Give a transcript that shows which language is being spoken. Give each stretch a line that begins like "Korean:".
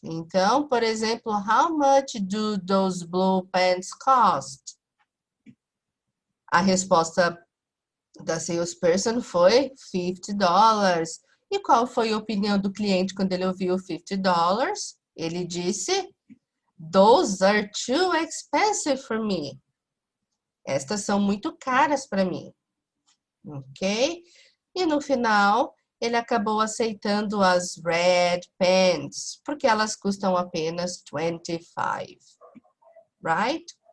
Portuguese: Então, por exemplo,
English: how much do those blue pants cost?
Portuguese: A resposta da salesperson foi $50. E qual foi a opinião do cliente quando ele ouviu $50? Ele disse,
English: those are too expensive for me.
Portuguese: Estas são muito caras para mim. Ok? E no final, ele acabou aceitando as
English: red pens,
Portuguese: porque elas custam apenas 25, right?